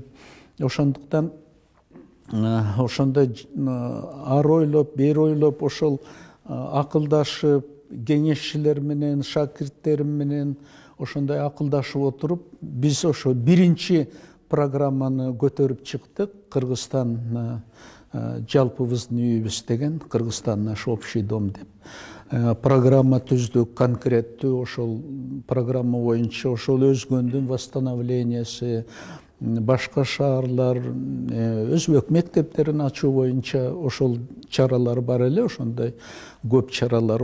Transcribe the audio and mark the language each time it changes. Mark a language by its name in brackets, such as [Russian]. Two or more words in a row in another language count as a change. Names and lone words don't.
[Kyrgyz] Ошондуктан ошондой ары ойлоп, бери ойлоп, ошол акылдашып, кеңешчилер менен, шакирттерим менен ошондой акылдашып отуруп, биз ошо биринчи программаны көтөрүп чыктык. Кыргызстан жалпыбыздын үйүбүз деген, Кыргызстан [Russian] наш общий дом [Kyrgyz] деп программа түздүк, конкреттүү. Ошол программа боюнча ошол Өзгөндүн восстановлениясы, башка шаарлар, өзбек мектептерин ачуу боюнча ошол чаралар бар эле, ошондой көп чаралар.